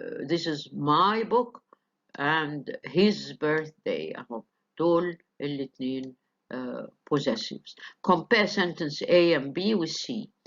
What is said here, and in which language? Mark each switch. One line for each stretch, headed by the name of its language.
English: This is my book and his birthday.
Arabic: اهو دول الاثنين possessives.
English: Compare sentence A and B with C.